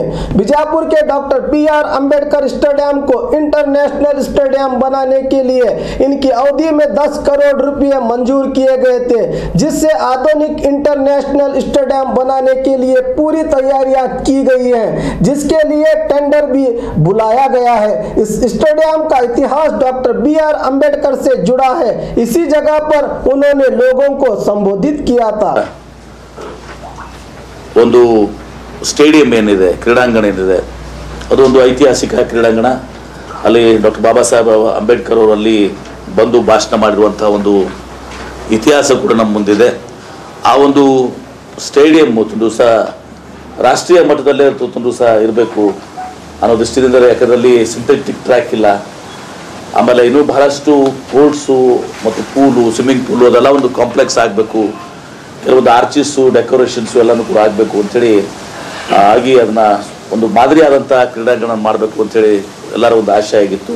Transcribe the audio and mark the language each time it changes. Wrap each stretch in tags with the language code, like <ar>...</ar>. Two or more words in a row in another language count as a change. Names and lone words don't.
<hi>बीजापुर के डॉक्टर BR अम्बेडकर स्टेडियम को</hi> <en>international stadium</en> <hi>बनाने के लिए इनकी अवधि में 10 करोड़ रुपए मंजूर किए गए थे, जिससे आधुनिक</hi> <en>international stadium</en> <hi>बनाने के लिए पूरी तैयारियां की गई हैं, जिसके लिए टेंडर भी बुलाया गया है। इस स्टेडियम का इतिहास डॉक्टर BR अम्बेडकर से जुड़ा है। इसी जगह पर उन्होंने लोगों को संबोधित किया था।</hi> <kn>ಒಂದು ಸ್ಟೇಡಿಯಂ ಏನಿದೆ, ಕ್ರೀಡಾಂಗಣ ಏನಿದೆ, ಅದು ಒಂದು ಐತಿಹಾಸಿಕ ಕ್ರೀಡಾಂಗಣ. ಅಲ್ಲಿ ಡಾಕ್ಟರ್ ಬಾಬಾ ಸಾಹೇಬ್ ಅಂಬೇಡ್ಕರ್ ಅವರು ಅಲ್ಲಿ ಬಂದು ಭಾಷಣ ಮಾಡಿರುವಂಥ ಒಂದು ಇತಿಹಾಸ ಕೂಡ ನಮ್ಮ ಮುಂದಿದೆ. ಆ ಒಂದು ಸ್ಟೇಡಿಯಂ ಒಂದು ದಿವಸ ರಾಷ್ಟ್ರೀಯ ಮಟ್ಟದಲ್ಲೇ ಒಂದು ದಿವಸ ಇರಬೇಕು ಅನ್ನೋ ದೃಷ್ಟಿಯಿಂದ, ಯಾಕಂದರೆ</kn> <en>synthetic track</en> <kn>ಇಲ್ಲ, ಆಮೇಲೆ ಇನ್ನೂ ಬಹಳಷ್ಟು ಕೋರ್ಟ್ಸು ಮತ್ತು ಪೂಲು,</kn> <en>swimming pool</en> <kn>ಅದೆಲ್ಲ ಒಂದು ಕಾಂಪ್ಲೆಕ್ಸ್ ಆಗಬೇಕು, ಕೆಲವೊಂದು</kn> <en>arches decorations</en> <kn>ಎಲ್ಲನೂ ಕೂಡ ಆಗಬೇಕು ಅಂಥೇಳಿ ಆಗಿ ಅದನ್ನು ಒಂದು ಮಾದರಿಯಾದಂಥ ಕ್ರೀಡಾಂಗಣ ಮಾಡಬೇಕು ಅಂಥೇಳಿ ಎಲ್ಲರ ಒಂದು ಆಶೆ ಆಗಿತ್ತು.</kn>